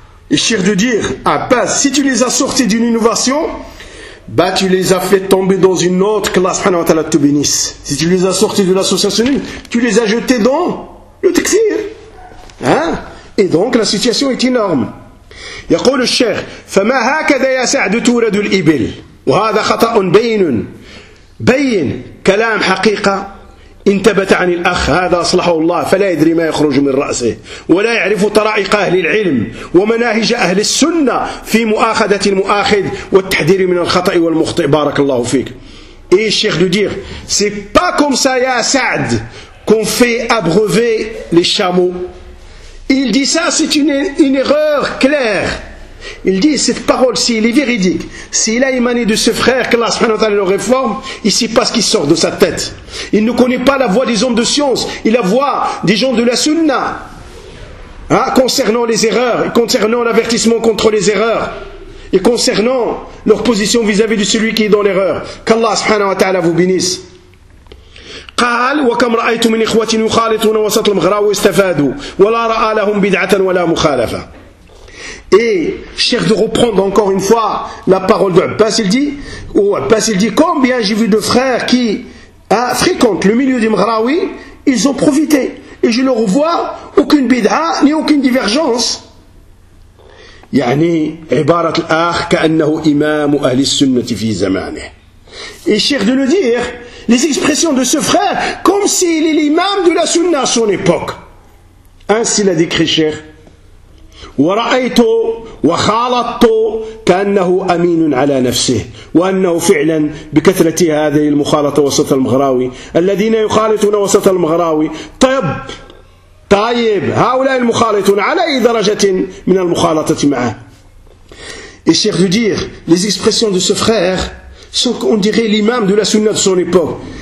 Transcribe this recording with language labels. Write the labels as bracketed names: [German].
[French] Et chier de dire, Abbas, si tu les as sortis d'une innovation, bah, tu les as fait tomber dans une autre, qu'Allah subhanahu wa ta'ala te bénisse. Si tu les as sortis de l'association, tu les as jetés dans le tekfir. Hein? Et donc la situation est énorme. [Arabic] Yaqul al-Sheikh, فما هكذا يا سعد تولد الإبل وهذا خطأ بين كلام حقيقة انتبت عن الأخ هذا أصلحه الله فلا يدري ما يخرج من رأسه ولا يعرف طرائق أهل العلم ومناهج أهل السنة في مؤاخذة المؤاخذ والتحذير من الخطأ والمخطئ بارك الله فيك. إيه الشيخ دودير [French] c'est pas comme ça يا سعد qu'on fait abreuver les chameaux. Il dit ça, c'est une erreur claire. Il dit, cette parole, s'il est véridique, s'il a émané de ce frère, qu'Allah subhanahu wa ta'ala le réforme, il ne sait pas ce qui sort de sa tête. Il ne connaît pas la voix des hommes de science, et la voix des gens de la sunna, hein, concernant les erreurs, concernant l'avertissement contre les erreurs, et concernant leur position vis-à-vis de celui qui est dans l'erreur. Qu'Allah subhanahu wa ta'ala vous bénisse. [Arabic] قال وكم رأيت من إخوة يخالطون وسط المغراوي استفادوا ولا رأى لهم بدعة ولا مخالفة. [French] Et cher de reprendre encore une fois la parole de Abbas, il dit combien j'ai vu de frères qui fréquentent le milieu du Mghraoui, ils ont profité et je ne revois aucune bid'a ni aucune divergence. [Arabic] يعني عبارة الأخ كأنه إمام أهل السنة في زمانه. [French] Et cher de le dire, les expressions de ce frère, comme s'il est l'imam de la sunna à son époque. Ainsi l'a décrit cher. [Arabic] وَرَأَيْتُ وَخَالَطُ كَأَنَّهُ أَمِينٌ عَلَى نَفْسِهِ وَأَنَّهُ فِعْلًا بِكَثْرَةِ هَذِهِ الْمُخَالَطَةِ وَسَطَ الْمَغْرَاوِي الَّذِينَ يُخَالِطُونَ وَسَطَ الْمَغْرَاوِي طيب هؤلاء المخالطون على أي درجة من المخالطة معه. [French] Et cher de dire, les expressions de ce frère sont, on dirait, l'imam de la sunna de son époque.